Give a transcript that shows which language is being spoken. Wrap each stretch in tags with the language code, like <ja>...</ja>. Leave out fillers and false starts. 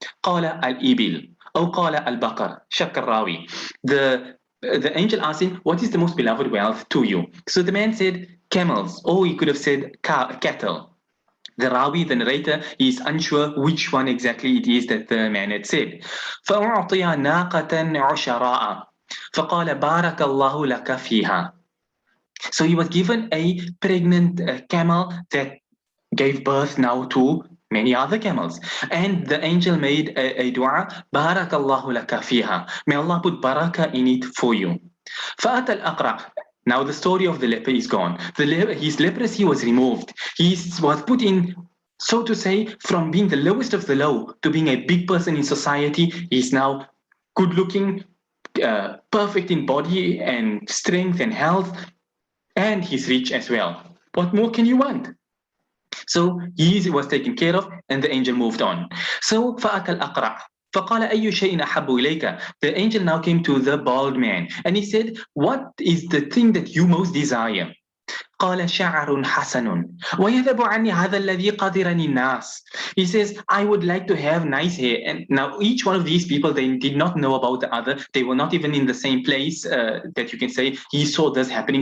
<ar>قال الإبل أو قال البقر. شك الراوي.</ar> <en>The angel asked him, what is the most beloved wealth to you? So the man said, camels, or he could have said cattle. The Rawi, the narrator, is unsure which one exactly it is that the man had said.</en> <ar>فأعطي ناقة عشراء فقال بارك الله لك فيها.</ar> <en>So he was given a pregnant camel that gave birth now to many other camels. And the angel made a dua,</en> <ar>بارك الله لك فيها.</ar> <en>May Allah put barakah in it for you.</en> <ar>فأتى الأقرع.</ar> <en>Now the story of the leper is gone. His leprosy was removed. He was put in, so to say, from being the lowest of the low to being a big person in society. He's now good looking, perfect in body and strength and health, and he's rich as well. What more can you want? So he was taken care of, and the angel moved on.</en> <ar>So فأتى الأقرع. فقال أي شيء أحب إليك.</ar> <en>The angel now came to the bald man, and he said, what is the thing that you most desire?</en> <ar>قال شعر حسن ويذهب عني هذا الذي قدرني الناس.</ar> <en>He says, I would like to have nice hair. And now each one of these people, they did not know about the other. They were not even in the same place, that you can say he saw this happening.</en>